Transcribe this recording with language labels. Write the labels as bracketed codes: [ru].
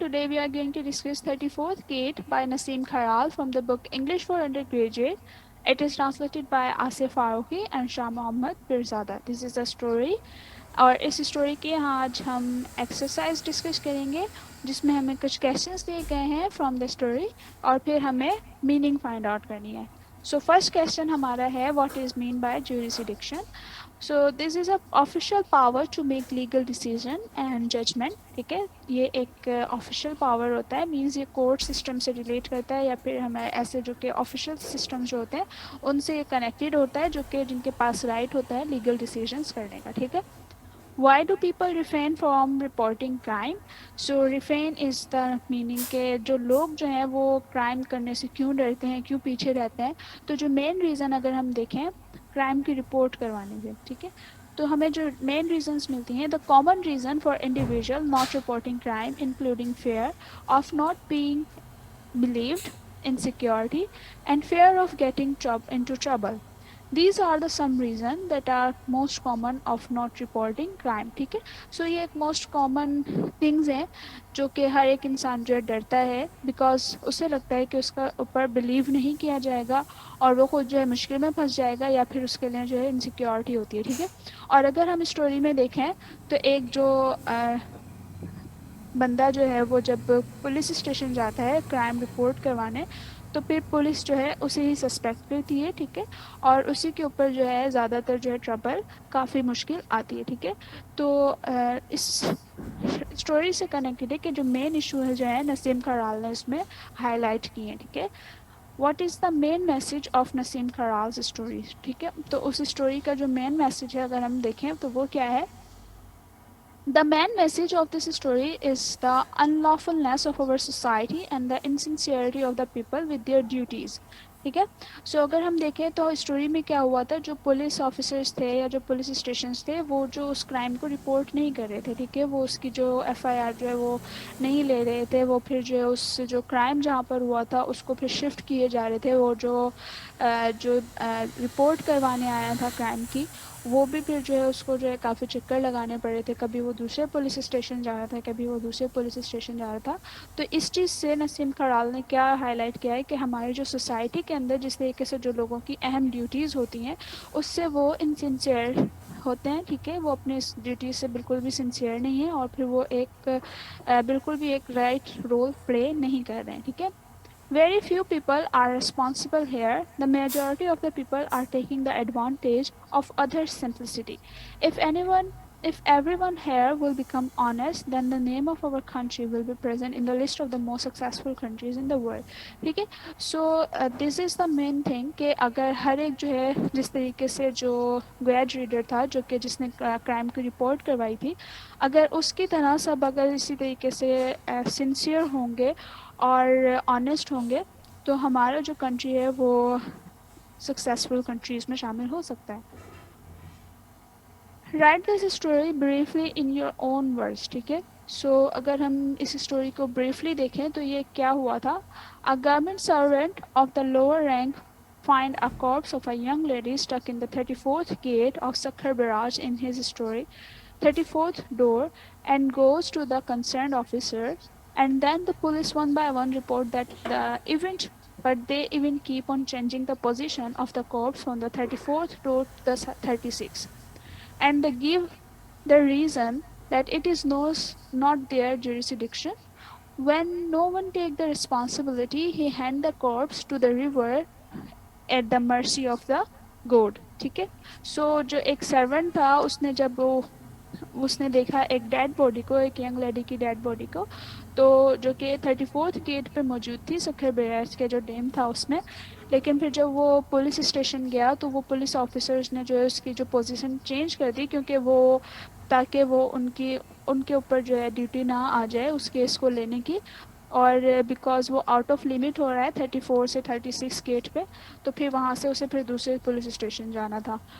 [en] Today we are going to discuss 34th Gate by Naseem Kharal from the book English for Undergraduate. It is translated by Asif Faruqi and Shah Mohammad Pirzada. This is a story [ur] اور اس story کے یہاں آج ہم exercise discuss کریں گے جس میں ہمیں کچھ کویشچنس دیے گئے ہیں فرام دا اسٹوری اور پھر ہمیں میننگ فائنڈ آؤٹ کرنی ہے. [en] So first question ہمارا ہے what is mean by jurisdiction. So this is a official power to make legal decision and judgement. [ur] ٹھیک ہے, یہ ایک آفیشیل پاور ہوتا ہے, مینز یہ کورٹ سسٹم سے ریلیٹ کرتا ہے یا پھر ہمیں ایسے جو کہ آفیشیل سسٹم جو ہوتے ہیں ان سے یہ کنیکٹیڈ ہوتا ہے جو کہ جن کے پاس رائٹ ہوتا ہے لیگل ڈیسیژنس کرنے کا. ٹھیک ہے. [en] Why do people refrain from reporting crime? So refrain is the meaning [ur] کہ جو لوگ جو ہیں وہ کرائم کرنے سے کیوں ڈرتے ہیں, کیوں پیچھے رہتے ہیں. تو جو مین ریزن اگر ہم دیکھیں کرائم کی رپورٹ کروانے سے, ٹھیک ہے, تو ہمیں جو مین ریزنس ملتی ہیں, [en] The common reason for individual not reporting crime including fear of not being believed, insecurity, and fear of getting into trouble. These are the some reasons that are most common of not reporting crime. [ur] ٹھیک ہے, سو یہ ایک most common things ہیں جو کہ ہر ایک انسان جو ہے ڈرتا ہے بیکاز اسے لگتا ہے کہ اس کا اوپر بلیو نہیں کیا جائے گا اور وہ خود جو ہے مشکل میں پھنس جائے گا یا پھر اس کے لیے جو ہے انسیکیورٹی ہوتی ہے. ٹھیک ہے, اور اگر ہم اسٹوری میں دیکھیں تو ایک جو بندہ جو ہے وہ جب پولیس اسٹیشن جاتا ہے کرائم رپورٹ کروانے تو پھر پولیس جو ہے اسے ہی سسپیکٹ کرتی ہے. ٹھیک ہے, اور اسی کے اوپر جو ہے زیادہ تر جو ہے ٹربل کافی مشکل آتی ہے. ٹھیک ہے, تو اس اسٹوری سے کنیکٹڈ ہے کہ جو مین ایشو ہے جو ہے نسیم کھرال نے اس میں ہائی لائٹ کی ہیں. ٹھیک ہے, [en] What is the main message of Naseem Kharal's story. [ur] ٹھیک ہے, تو اس اسٹوری کا جو مین میسج ہے اگر ہم دیکھیں تو وہ کیا ہے. [en] The main message of this story is the unlawfulness of our society and the insincerity of the people with their duties. [ur] ٹھیک ہے, سو اگر ہم دیکھیں تو اسٹوری میں کیا ہوا تھا, جو پولیس آفیسرس تھے یا جو پولیس اسٹیشنس تھے وہ جو اس کرائم کو رپورٹ نہیں کر رہے تھے. ٹھیک ہے, وہ اس کی جو ایف آئی آر جو ہے وہ نہیں لے رہے تھے. وہ پھر جو ہے اس جو کرائم جہاں پر ہوا تھا اس کو پھر شفٹ کیے جا رہے تھے. وہ جو رپورٹ کروانے آیا تھا کرائم کی وہ بھی پھر جو ہے اس کو جو ہے کافی چکر لگانے پڑے تھے. کبھی وہ دوسرے پولیس اسٹیشن جا رہا تھا, کبھی وہ دوسرے پولیس اسٹیشن جا رہا تھا. تو اس چیز سے نسیم کھرال نے کیا ہائی لائٹ کیا ہے کہ ہماری جو سوسائٹی کے اندر جس طریقے سے جو لوگوں کی اہم ڈیوٹیز ہوتی ہیں اس سے وہ انسنسیئر ہوتے ہیں. ٹھیک ہے, وہ اپنے ڈیوٹیز سے بالکل بھی سنسیئر نہیں ہیں اور پھر وہ ایک بالکل بھی ایک رائٹ رول پلے نہیں کر رہے ہیں. ٹھیک ہے, [en] very few people are responsible here. The majority of the people are taking the advantage of others' simplicity. If anyone, if everyone here will become honest, then the name of our country will be present in the list of the most successful countries in the world. [ur] ٹھیک ہے, [en] so this is the main thing [ur] کہ اگر ہر ایک جو ہے جس طریقے سے جو گریج ریڈر تھا جو کہ جس نے کرائم کی رپورٹ کروائی تھی, اگر اس کی طرح سب اگر اسی طریقے سے سنسیئر ہوں گے اور آنیسٹ ہوں گے تو ہمارا جو کنٹری ہے وہ سکسیزفل کنٹریز میں شامل ہو سکتا ہے. [en] Write this story briefly in your own words. [ur] ٹھیک ہے, سو اگر ہم اس اسٹوری کو بریفلی دیکھیں تو یہ کیا ہوا تھا. [en] A government servant of the lower rank find a corpse of a young lady stuck in the 34th gate of Sakhar Barrage in his story, 34th door, and goes to the concerned officer, and then the police one by one report that the event, but they even keep on changing the position of the corpse from the 34th door to the 36th, and they give the reason that it is not their jurisdiction. When no one take the responsibility, he hand the corpse to the river at the mercy of the god. [ur] ٹھیک ہے, سو جو ایک servant تھا اس نے جب اس نے دیکھا ایک ڈیڈ باڈی کو, ایک ینگ لیڈی کی ڈیڈ باڈی کو, تو جو کہ 34th گیٹ پہ موجود تھی سکھر بیراج کے جو ڈیم تھا اس میں. لیکن پھر جب وہ پولیس اسٹیشن گیا تو وہ پولیس آفیسرز نے جو ہے اس کی جو پوزیشن چینج کر دی کیونکہ وہ تاکہ وہ ان کے اوپر جو ہے ڈیوٹی نہ آ جائے اس کیس کو لینے کی, اور بیکاز وہ آؤٹ آف لمٹ ہو رہا ہے 34 سے 36 گیٹ پہ, تو پھر وہاں سے اسے پھر دوسرے پولیس اسٹیشن جانا تھا.